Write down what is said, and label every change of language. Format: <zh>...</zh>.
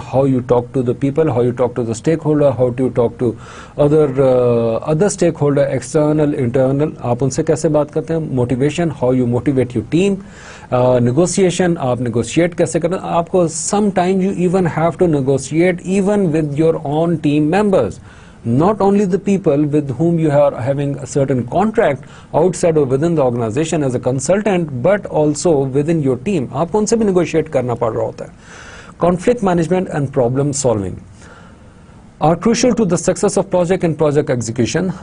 <en>how you talk to the people, how you talk to the stakeholder, how to talk to other stakeholder, external internal,</en> <hi>आप उनसे कैसे बात करते हैं.</hi> <en>Motivation, how you motivate your team. Negotiation,</en> <hi>आप negotiate कैसे करते हैं.</hi> <en>आपको some time you even have to negotiate even with your own team members. Not only the people with whom you are having a certain contract outside or within the organization as a consultant, but also within your team.</en> <hi>आपको उनसे भी negotiate करना पड़ रहा होता है.</hi> <en>Conflict management and problem solving are crucial to the success of project and project execution.</en>